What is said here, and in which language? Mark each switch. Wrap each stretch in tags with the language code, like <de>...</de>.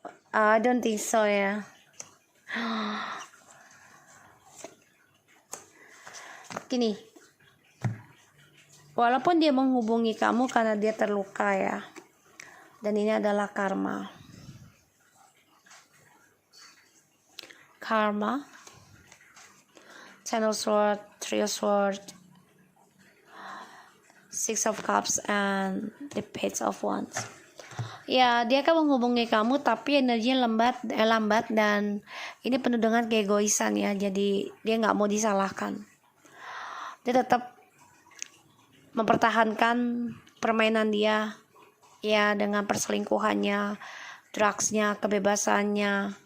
<en>I don't think so</en> <id>ya. Gini, walaupun dia menghubungi kamu karena dia terluka ya, dan ini adalah karma.</id> <en>Karma, Ten of Swords, Three of Swords, Six of Cups, and the Page of Wands.</en> <id>Ya, dia akan menghubungi kamu tapi energinya lambat dan ini penuh dengan keegoisan ya. Jadi dia nggak mau disalahkan. Dia tetap mempertahankan permainan dia ya, dengan perselingkuhannya, drugsnya, kebebasannya.</id>